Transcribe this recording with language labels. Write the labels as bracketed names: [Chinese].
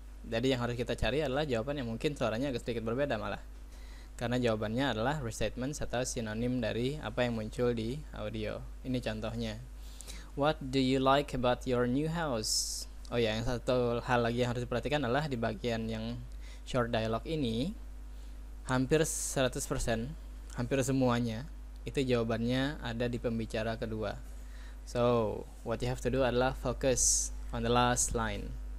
[Indonesian] Jadi yang harus kita cari adalah jawaban yang mungkin suaranya agak sedikit berbeda malah, karena jawabannya adalah restatements atau sinonim dari apa yang muncul di audio. Ini contohnya. [English] What do you like about your new house? [Indonesian] Oh ya, yang satu hal lagi yang harus diperhatikan adalah di bagian yang short dialogue ini, hampir 100%, hampir semuanya itu jawabannya ada di pembicara kedua. [English] So, what you have to do [Indonesian] adalah [English] focus on the last line.